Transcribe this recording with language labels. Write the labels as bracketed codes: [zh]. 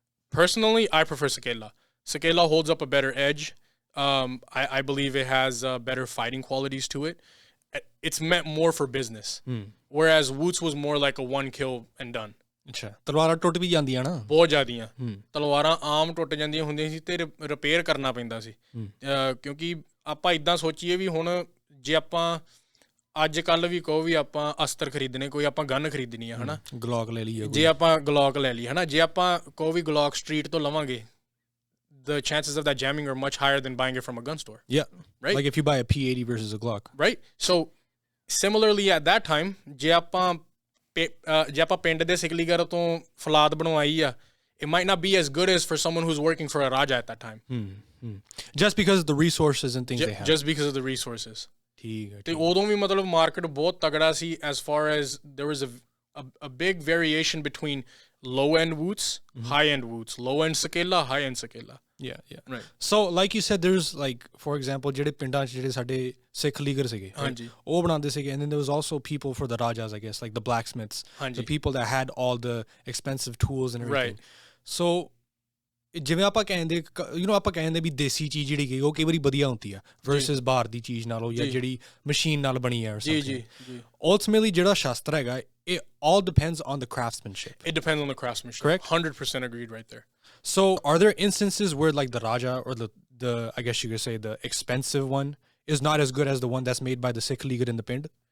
[en] Personally, I prefer Sakela. Sakela holds up a better edge. I believe it has better fighting qualities to it. It's meant more for business, whereas Woots was more like a one kill and done. [pa] ਅੱਛਾ, ਤਲਵਾਰਾਂ ਟੁੱਟ ਵੀ ਜਾਂਦੀਆਂ ਨਾ, ਬਹੁਤ ਜ਼ਿਆਦੀਆਂ ਤਲਵਾਰਾਂ ਆਮ ਟੁੱਟ ਜਾਂਦੀਆਂ ਹੁੰਦੀਆਂ ਸੀ ਤੇ ਰਿਪੇਅਰ ਕਰਨਾ ਪੈਂਦਾ ਸੀ, ਕਿਉਂਕਿ ਆਪਾਂ ਇੱਦਾਂ ਸੋਚੀਏ ਵੀ ਹੁਣ ਜੇ ਆਪਾਂ ਅੱਜ ਕੱਲ੍ਹ ਵੀ ਕਹੋ ਵੀ ਆਪਾਂ ਅਸਤਰ ਖਰੀਦਣੇ, ਕੋਈ ਆਪਾਂ ਗਨ ਖਰੀਦਣੀ ਆ, ਹੈ ਨਾ, ਗਲੋਕ ਲੈ ਲਈਏ, ਜੇ ਆਪਾਂ ਗਲੋਕ ਲੈ ਲਈ, ਹੈ ਨਾ, ਜੇ ਆਪਾਂ ਕਹੋ ਵੀ ਗਲੋਕ ਸਟਰੀਟ ਤੋਂ ਲਵਾਂਗੇ, [en] the chances of that jamming are much higher than buying it from a gun store. Yeah. Right? Like if you buy a P80 versus a Glock. Right? So similarly at that time, [pa] ਜੇ ਆਪਾਂ ਪਿੰਡ ਦੇ ਸਿਕਲੀਗਰ ਤੋਂ ਫੌਲਾਦ ਬਣਵਾਈ ਆ, [en] it might not be as good as for someone who's working for a Raja at that time. Just because of the resources and things they have. Just because of the resources. [pa] ਠੀਕ ਹੈ। ਤੇ ਉਦੋਂ ਵੀ ਮਤਲਬ market ਬਹੁਤ ਤਗੜਾ ਸੀ, [en] as far as there was a big variation between low-end Woots, high-end Woots, low-end Sakela, high-end Sakela. Yeah. Right. So like you said, there's like, for example, [pa] ਜਿਹੜੇ ਪਿੰਡਾਂ 'ਚ ਜਿਹੜੇ ਸਾਡੇ ਸਿੱਖ ਲੀਗਰ ਸੀਗੇ, ਉਹ ਬਣਾਉਂਦੇ ਸੀਗੇ, [en] and then there was also people for the Rajas, I guess, like the blacksmiths, the people that had all the expensive tools and everything. So [pa] ਜਿਵੇਂ ਆਪਾਂ ਕਹਿੰਦੇ ਆਪਾਂ ਕਹਿੰਦੇ ਵੀ ਦੇਸੀ ਚੀਜ਼ ਜਿਹੜੀ ਕਿ ਉਹ ਕਈ ਵਾਰੀ ਵਧੀਆ ਹੁੰਦੀ ਆ ਵਰਸਸ ਬਾਹਰ ਦੀ ਚੀਜ਼ ਨਾਲੋਂ ਜਾਂ ਜਿਹੜੀ ਮਸ਼ੀਨ ਨਾਲ ਬਣੀ ਹੈ ਜੀ [en] ultimately [pa] ਜਿਹੜਾ ਸ਼ਾਸਤਰ ਹੈਗਾ [en] it all depends on the craftsmanship. It depends on the craftsmanship. Correct? 100% agreed right there. So are there instances where like the Raja or the I guess you could say the expensive one is not as good as the one that's made by the Sikh League in the Pind?